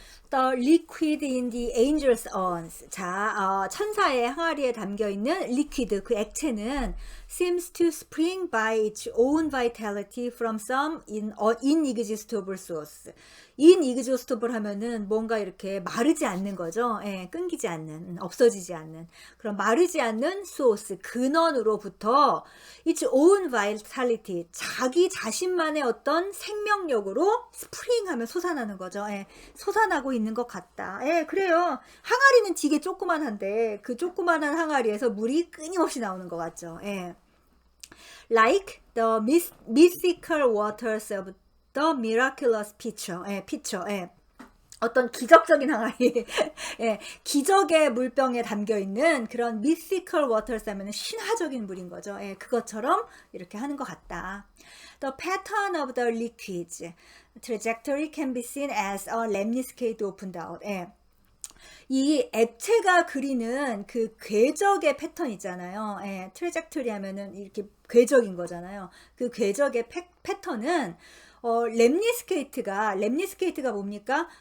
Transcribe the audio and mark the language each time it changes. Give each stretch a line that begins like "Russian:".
English: The liquid in the angel's urns.
Korean: 자, 천사의 항아리에 담겨있는
English: liquid, 그 액체는 seems to spring by its own vitality from some inexhaustible source.
Korean: inexhaustible 하면은 뭔가 이렇게 마르지 않는 거죠. 예, 끊기지 않는, 없어지지 않는. 그런 마르지 않는 source, 근원으로부터
English: its own vitality,
Korean: 자기 자신만의 어떤 생명력으로 spring 하면 솟아나는 거죠. 예, 솟아나고 있는 것 같다. 예, 그래요. 항아리는 되게 조그만한데 그 조그만한 항아리에서 물이 끊임없이 나오는 것 같죠. 예.
English: Like the mystical waters of the miraculous pitcher. 예, pitcher. 예.
Korean: 어떤 기적적인 항아리, 예, 기적의 물병에 담겨 있는 그런
English: mystical waters
Korean: 하면 신화적인 물인 거죠. 예, 그것처럼 이렇게 하는 것 같다.
English: The pattern of the liquid's trajectory can be seen as a lemniscate opened out.
Korean: 예. 이 액체가 그리는 그 궤적의 패턴 있잖아요. 예, 트레젝터리 하면은 이렇게 궤적인 거잖아요. 그 궤적의 패턴은 lemniscate가 뭡니까?